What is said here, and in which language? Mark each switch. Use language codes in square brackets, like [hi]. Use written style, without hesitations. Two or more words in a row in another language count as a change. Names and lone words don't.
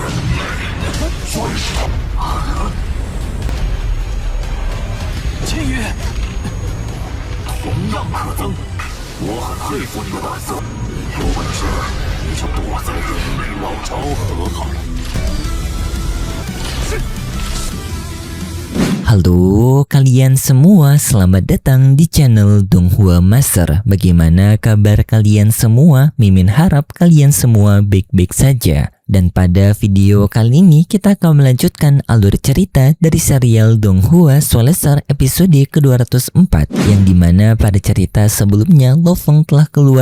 [zh] 千羽，同样可憎。我很佩服你的胆色，有本事你就躲在人类王朝和好。是。 [id] Halo kalian semua, selamat datang di channel Donghua Master. Bagaimana kabar kalian semua? Mimin harap kalian semua baik-baik saja. Dan pada video kali ini kita akan melanjutkan alur cerita dari serial Donghua Soulstar episode ke-204, yang dimana pada cerita sebelumnya Lo Feng telah keluar